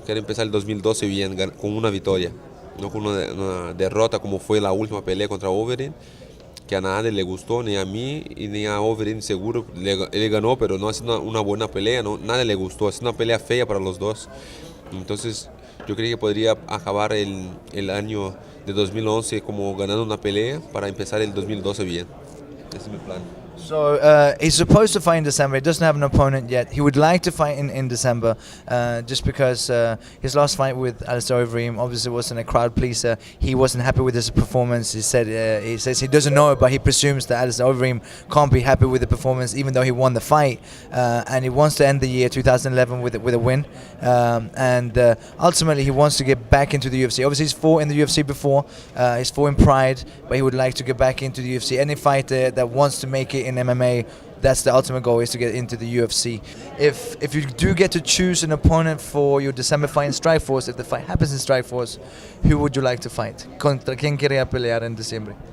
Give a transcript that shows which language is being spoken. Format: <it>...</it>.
<es>Quiero empezar el 2012 bien, con una victoria, no con una derrota como fue la última pelea contra Overeem, que a nadie le gustó, ni a mí y ni a Overeem seguro. Él ganó, pero no ha sido una buena pelea, ¿no? Nadie le gustó, es una pelea fea para los dos. Entonces yo creo que podría acabar el año de 2011 como ganando una pelea para empezar el 2012 bien. Ese es mi plan.</es> <en>So he's supposed to fight in December. He doesn't have an opponent yet. He would like to fight in December, just because his last fight with Alistair Overeem obviously wasn't a crowd pleaser. He wasn't happy with his performance. He says he doesn't know it, but he presumes that Alistair Overeem can't be happy with the performance, even though he won the fight. And he wants to end the year 2011 with a win. And ultimately, he wants to get back into the UFC. Obviously, he's fought in the UFC before. He's fought in Pride, but he would like to get back into the UFC. Any fighter that wants to make it in MMA, that's the ultimate goal, is to get into the UFC. If you do get to choose an opponent for your December fight in Strikeforce, if the fight happens in Strikeforce, who would you like to fight?</en> <es>¿Contra quién quería pelear en diciembre?</es>